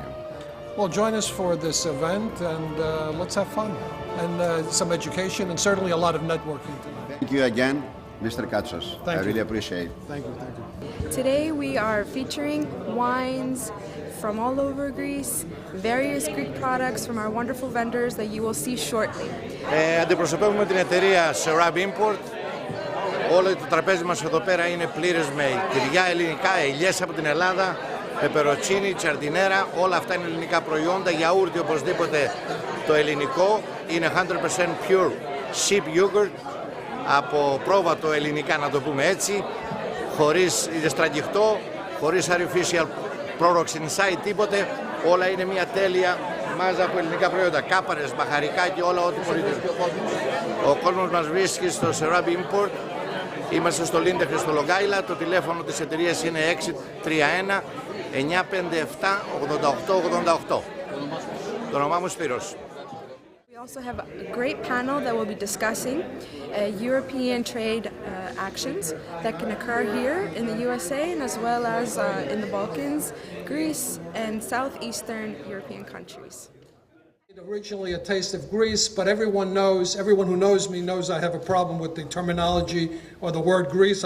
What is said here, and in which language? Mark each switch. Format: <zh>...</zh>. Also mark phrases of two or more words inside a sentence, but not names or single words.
<en>Well, join us for this event, and let's have fun, and some education, and certainly a lot of networking tonight. Thank you again, Mr. Katsos. I really appreciate it. Thank you, thank you. Today we are featuring wines from all over Greece, various Greek products from our wonderful vendors that you will see shortly.</en> <el>Αντιπροσωπεύουμε την εταιρεία Sirob Import. Όλο το τραπέζι μας εδώ πέρα είναι πλήρες με τυριά ελληνικά, ελιές από την Ελλάδα, πεπεροτσίνι, τσαρδινέρα, όλα αυτά είναι ελληνικά προϊόντα, γιαούρτι οπωσδήποτε το ελληνικό, είναι 100%</el> <en>pure sheep yogurt,</en> <el>από πρόβατο ελληνικά να το πούμε έτσι, χωρίς στραγγιχτό, χωρίς</el> <en>artificial products inside,</en> <el>τίποτε, όλα είναι μια τέλεια μάζα από ελληνικά προϊόντα, κάπαρες, μπαχαρικά και όλα ό,τι μπορείτε. Ο κόσμος μας βρίσκει στο Sirob Import, είμαστε στο Λίντεχνη στο Λογκάιλα, το τηλέφωνο της εταιρείας είναι 631 957 8888. Το όνομά μου Σπύρος.</el> <en>We also have a great panel that will be discussing European trade actions that can occur here in the USA and as well as in the Balkans, Greece, and southeastern European countries. Originally a taste of Greece, but everyone who knows me knows I have a problem with the terminology or the word Greece.</en>